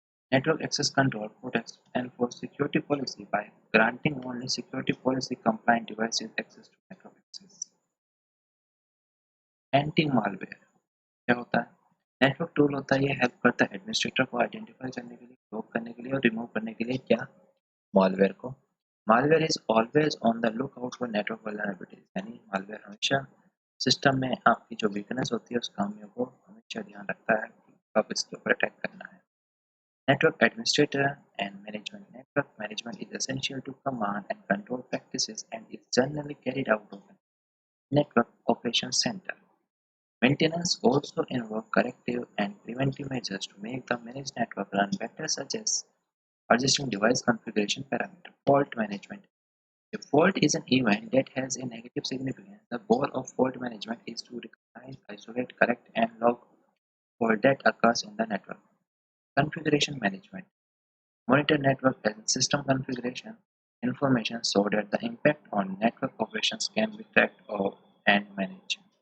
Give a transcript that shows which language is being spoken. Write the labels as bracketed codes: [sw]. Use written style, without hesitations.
[en] Network access control protects and enforce security policy by granting only security policy compliant devices access to network access. [hi] Anti-malware क्या होता है network tool होता है ये help करता है एडमिनिस्ट्रेटर को आइडेंटिफाई करने के लिए ब्लॉक करने के लिए और रिमूव करने के लिए क्या मालवेयर को [en] malware is always on the look out for network vulnerabilities [hi] यानी मालवेयर हमेशा सिस्टम में आपकी जो वीकनेस होती है उस खामियों को हमेशा ध्यान रखता है कि कब इसके ऊपर अटैक करना है [en] Network administrator and management network management is essential to command and control practices and is generally carried out of network operation centre Maintenance also involves corrective and preventive measures to make the managed network run better, such as adjusting device configuration parameter. Fault management. A fault is an event that has a negative significance. The goal of fault management is to recognize, isolate, correct, and log fault that occurs in the network. Configuration management. Monitor network and system configuration information so that the impact on network operations can be tracked and managed.